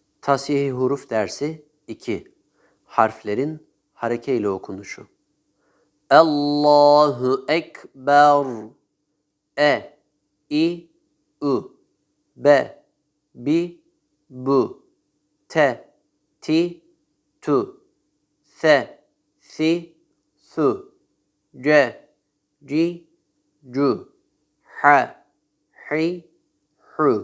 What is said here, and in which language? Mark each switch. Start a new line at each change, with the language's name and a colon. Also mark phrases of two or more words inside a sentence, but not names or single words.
Turkish: Tasih-i huruf dersi 2. Harflerin harekeyle okunuşu.
Arabic: الله أكبر.
Turkish: E, I, U. B, Bi, Bu. T, Ti, Tu. S, Si, Su. C, Ci, Cu. H, Hi, Hu.